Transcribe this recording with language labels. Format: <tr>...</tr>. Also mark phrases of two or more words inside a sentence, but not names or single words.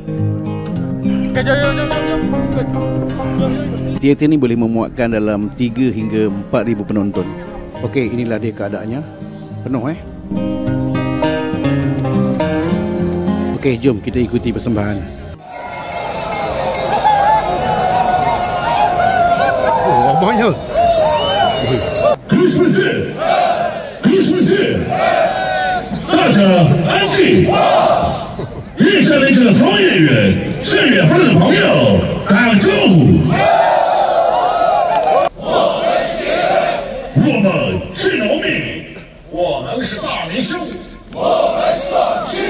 <ms>Teater ni boleh memuatkan dalam 3 hingga 4,000 penonton. Okey, inilah dia keadaannya. Penuh Okey, jom kita ikuti persembahan. Oh, banyak.</ms> <zh>大家安静。日下来这方演员是远方的朋友，打个招呼。我们是农民，我们是大明星，我们是大明星。</zh>